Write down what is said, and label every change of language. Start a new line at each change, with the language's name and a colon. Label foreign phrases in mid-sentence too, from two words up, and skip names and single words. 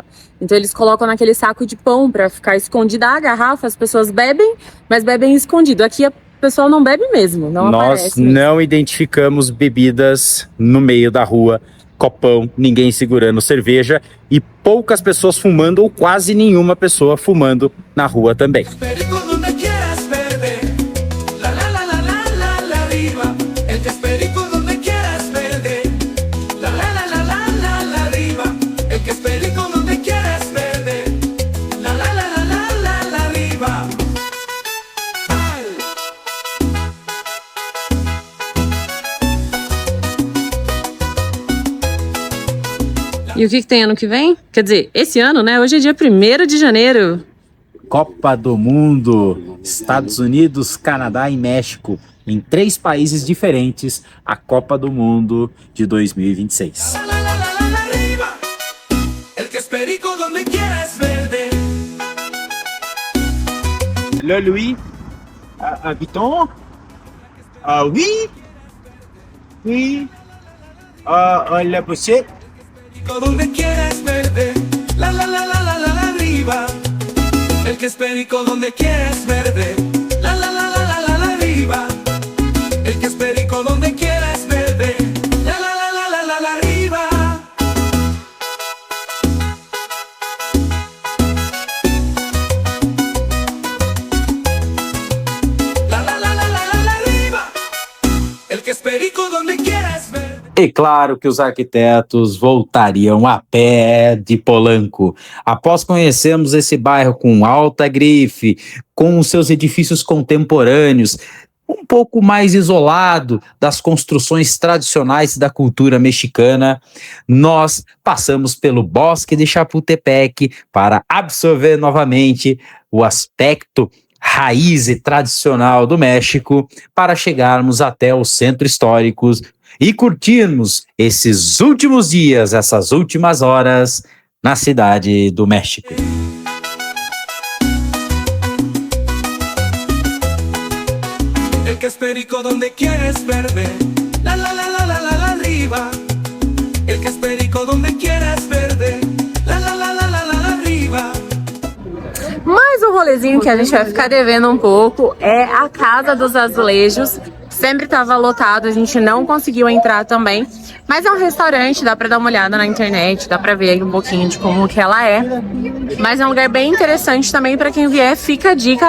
Portuguese: Então eles colocam naquele saco de pão para ficar escondida a garrafa, as pessoas bebem, mas bebem escondido. Aqui a pessoa não bebe mesmo, não Nós aparece mesmo. não identificamos bebidas no meio da rua, copão, ninguém segurando cerveja e poucas pessoas fumando ou quase nenhuma pessoa fumando na rua também.
Spanish: Perico donde quieras verde. La la la la la la la arriba. El que es perico donde quieras verde. La la la la la la la arriba. El que es perico donde quieras verde. La la la la la la la arriba.
Portuguese: E o que tem ano que vem? Quer dizer, esse ano, né? Hoje é dia 1º de janeiro. Copa do Mundo, Estados Unidos, Canadá e México. Em 3 países diferentes, a Copa do Mundo de 2026.
Spanish: La la la la la arriba. El que es perico donde quieras verde.
French: Le Louis, habitons? Oui. Oui. La pochette.
Spanish: Perico donde quieras verde. La la la la la la la arriba. El que es perico donde quieras verde. La la la la la la la arriba. El que es perico donde quieras verde. La la la la la la la arriba. La la la la la la la arriba. El que es perico donde quieras verde.
Portuguese: E claro que os arquitetos voltariam a pé de Polanco. Após conhecermos esse bairro com alta grife, com os seus edifícios contemporâneos, um pouco mais isolado das construções tradicionais da cultura mexicana, nós passamos pelo Bosque de Chapultepec para absorver novamente o aspecto raiz e tradicional do México, para chegarmos até os centros históricos e curtirmos esses últimos dias, essas últimas horas na cidade do México.
Spanish: El que es perico donde quieres verde. La la la la la la la arriba. El que es perico donde quieras verde. La la la la la la la arriba.
Portuguese: Mas o rolezinho que a gente vai ficar devendo um pouco é a Casa dos Azulejos. Sempre estava lotado, a gente não conseguiu entrar também. Mas é um restaurante, dá pra dar uma olhada na internet, dá pra ver aí um pouquinho de como que ela é. Mas é um lugar bem interessante também pra quem vier, fica a dica.